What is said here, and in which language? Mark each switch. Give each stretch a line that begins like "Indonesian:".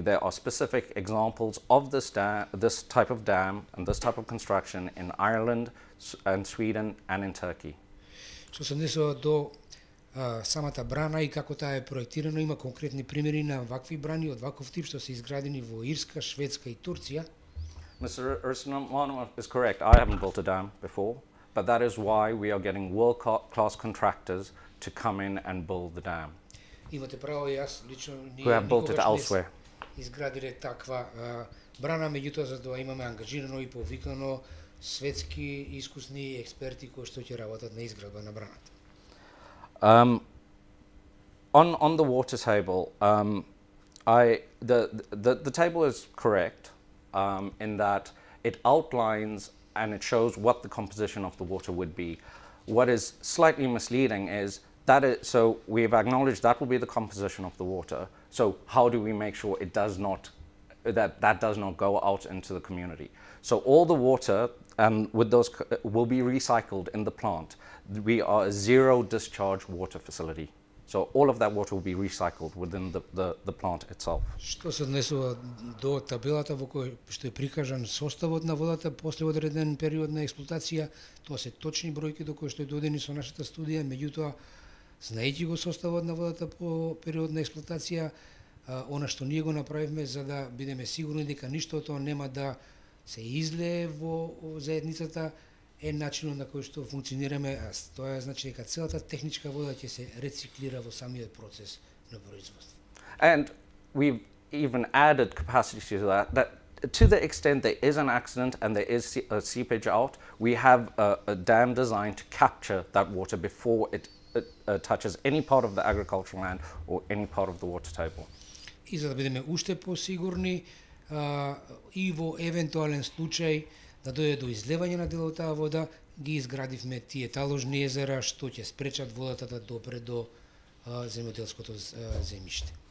English: There are specific examples of this type of dam and this type of construction in Ireland and Sweden and in Turkey.
Macedonian: Што се однесува до самата брана и како таа е проектирана, има конкретни примери на вакви брани од ваков тип што се изградени во Ирска, Шведска и Турција.
English: Mr. Ursumanov is correct. I haven't built a dam before, but that is why we are getting world-class contractors to come in and build the dam.
Macedonian: Имате право, јас лично
English: Who have built it elsewhere.
Macedonian: Изградиле таква брана, меѓутоа за тоа имаме ангажирано и повикано светски искусни експерти кои што ќе работат на изградба на браната.
English: On the water table, the table is correct in that it outlines and it shows what the composition of the water would be. What is slightly misleading is so we've acknowledged that will be the composition of the water. So how do we make sure it does not that does not go out into the community? So all the water and with those will be recycled in the plant. We are a zero discharge water facility. So all of that water will be recycled within the plant itself.
Macedonian: Што се однесува до табелата во кој што е прикажан составот на водата после одреден период на експлоатација, тоа се точни бројки до кои што е додени со нашата студија, меѓутоа знаејќи го составот на водата по период на експлоатација, она што ние го направивме за да бидеме сигурни дека ништо од тоа нема да се излее во заедницата, е начинот на кој што функционираме, а тоа значи дека целата техничка вода ќе се рециклира во самиот процес на производство.
English: And we've even added capacity to that to the extent there is an accident and there is a seepage out, we have a dam designed to capture that water before it touches any part of the agricultural land or any part of the water table.
Macedonian: И за да бидеме уште посигурни и во евентуален случај да дојде до излевање на дел од таа вода, ги изградивме тие таложни езера што ќе спречат водата да допре до земјоделското земјиште.